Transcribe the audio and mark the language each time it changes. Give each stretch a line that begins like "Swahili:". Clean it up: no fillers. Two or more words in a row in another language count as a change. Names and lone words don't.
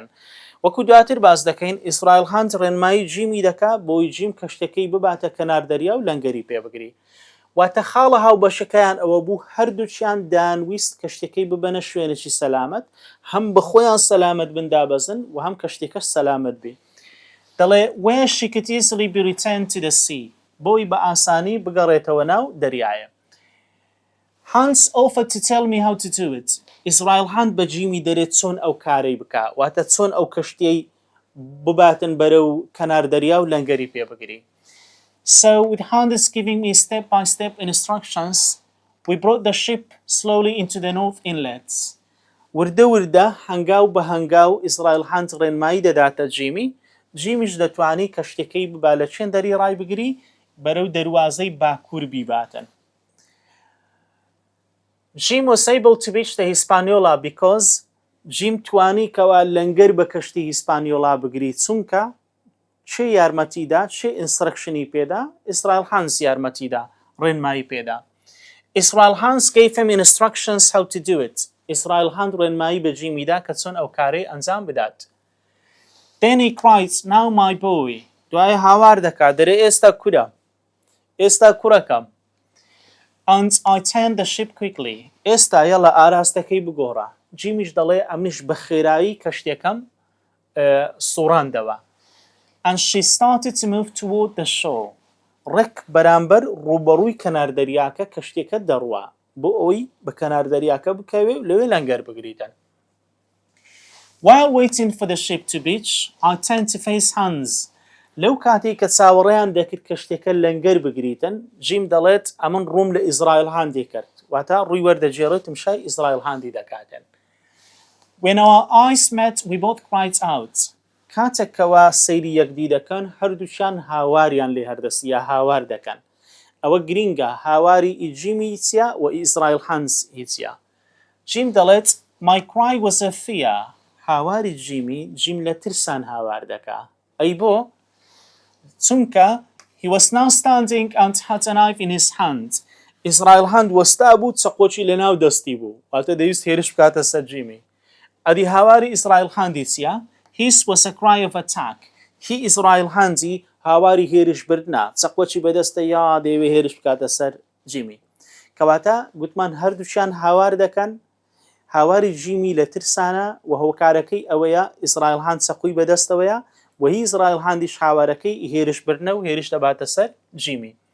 Central Kurdish: وەکو دواتر باز دەکەین ئیسرائیل هاند ڕێنمایی جیمی دەکا بۆی جیم کەشتەکەی بباتە کەنار دەریا و لەنگەری پێبگری. واتە خاڵە هاوبەشەکەیان ئەوە بوو هەردووچیان دانویست کەشتەکەی ببەنە شوێنێکی سەلامەت هەم بەخۆیان سەلامەت بندابەزن و هەم کەشتێکەش سەلامەت بێ.
English: دەڵێ where she could easily be returned to the sea.
Central Kurdish: بۆی بە ئاسانی بگەڕێتەوە ناو دەریایە.
English: Hans offered to tell me how to do it.
Central Kurdish: ئیسرائیل هاند بە جیمی دەرێت چۆن ئەو کارەی بکا واتە چۆن ئەو کەشتەی بباتن بەرەو کەنار دەریا و لەنگەری پێبگری.
English: So with Hans giving me step-by-step instructions, we brought the ship slowly into the north inlets.
Central Kurdish: وردە وردە هەنگاو بە هەنگاو ئیسرائیل هاند ڕێنمایی دەداتە جیمیش دەتوانی کەشتەکەی ببا لە چێن دەری ڕای بگری بەرەو دەروازەی باکوور بیباتن.
English: Jim was able to reach the Hispaniola because Jim
Central Kurdish: توانی کەوا لەنگەر بە کەشتی هیسپانیۆلا بگری چونکە چه یارمەتیدا چه ئینسترکشنی پێدا ئیسرائیل هانس یارمەتیدا ڕێنمایی پێدا.
English: ئیسرائیل هانس gave him instructions how to do it.
Central Kurdish: ئیسرائیل هاند ڕێنمایی بە جیمیدا کە چۆن ئەو کارەی ئەنجام بدات.
English: Then he cried, now my boy.
Central Kurdish: دوای هاوار دەکات دەرێ ئێستا کورە ئێستا کوڕەکەم.
English: And I turned the ship quickly.
Central Kurdish: ئێستا یەڵە ئاراستەکەی بگۆڕە. جیمیش دەڵێ ئەمنیش بە خێرایی کەشتێکەم سوڕاندەوە.
English: And she started to move toward the shore.
Central Kurdish: ڕێک بەرامبەر ڕوبەڕووی کەنار دەریاکە کەشتێکە دەڕوا بۆ ئەوەی بە کەنار دەریاکە بکەوێ و لەوێ لەنگەر بگریتن.
English: While waiting for the ship to beach, I turned to face Hans.
Central Kurdish: لەو کاتێک کە چاوەڕێیان دەکرد کەشتێکە لەنگەر بگریتن جیم دەڵێت ئەمن ڕووم لە ئیسرائیل هاندی کرد واتە ڕووی وەردەجێڕێتم شای ئیسرائیل هاندی دەکاتن.
English: When our eyes met, we both cried out.
Central Kurdish: کاتێکەوە سەیری یەکدی دەکەن هەردووچیان هاواریان لێ هەردەست یا هاوار دەکەن. ئەوە گرینگە هاواری ئیجیمی هیچیە و ئیسرائیل هانس هیچیە.
English: جیم دەڵێت My cry was a fear.
Central Kurdish: هاواری جیم لە ترسان هاوار دەکا. ئەی بۆ؟ چونکە
English: he was now standing and had a knife in his hand.
Central Kurdish: ئیسرائیل هاند وەستا بوو چەقۆکی لەناو دەستی بوو واتە دەویست هێرش بکاتە سەر جیمی. ئەدی هاواری ئیسرائیل هاندی چییە؟
English: His was a cry of attack.
Central Kurdish: هی ئیسرائیل هاندی هاواری هێرش بردنا چەقۆکی بەدەستە یا دەیەوێ هێرش بکاتە سەر جیمی. کەواتە گوتمان هەردووچیان هاوار دەکەن هاواری جیمی لە ترسانە و هۆکارەکەی ئەوەیە ئیسرائیل هاند چەقۆی بەدەستەوەیە و هی ئیسرائیل هاندیش هاوارەکەی هێرش بردنە و هێرش دەباتە سەر جیمی.